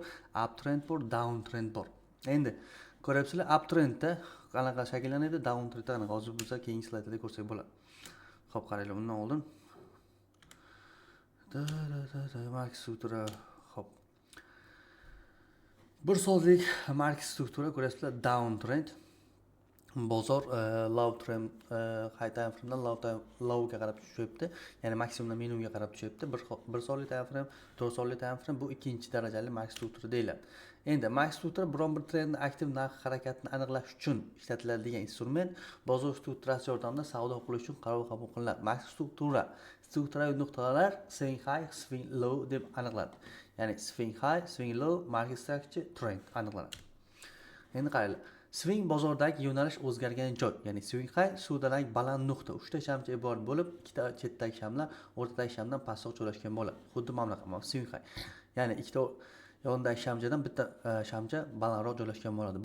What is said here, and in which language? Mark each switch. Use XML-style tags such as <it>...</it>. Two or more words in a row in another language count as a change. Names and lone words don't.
<uz>Uptrend bor, downtrend bor. Endi ko'ryapsizlar, uptrendda qanaqa shakllanadi, downtrendda qanaqa. Hozir biz keyingi slaydda ko'rsak bo'ladi. Xo'p, qaranglar, undan oldin market struktura. Xo'p. 1 soatlik market struktura ko'ryapsizlar, downtrend. Bozor</uz> <en>low trend, high time frame'dan</en> <uz>low ga qarab tushyapti. Ya'ni maksimumdan minimumga qarab tushyapti. 1 soatlik</uz> <en>time frame,</en> <uz>4 soatlik</uz> <en>time frame</en> <uz>bu ikkinchi darajali market struktura deyiladi. Endi market struktura biron bir trendning aktiv narx harakatini aniqlash uchun ishlatiladigan instrument. Bozor strukturasi yordamida savdo qilish uchun qaror qabul qilinadi. Market strukturaviy nuqtalar</uz> <en>swing high, swing low</en> <uz>deb aniqlanadi. Ya'ni</uz> <en>swing high, swing low, market structure, trend</en> <uz>aniqlanadi. Endi qaranglar. Swing bozordagi yo'nalish o'zgargan joy, ya'ni</uz> <en>swing high</en> <uz>suvdagi baland nuqta, 3 ta shamcha iborat bo'lib, 2 ta chetdagi shamlar o'rtadagi shamdan pastroq joylashgan bo'ladi. Xuddi mana bunaqa</uz> <en>swing high.</en> <uz>Ya'ni 2 ta yondagi shamchadan bitta shamcha balandroq joylashgan bo'ladi.</uz>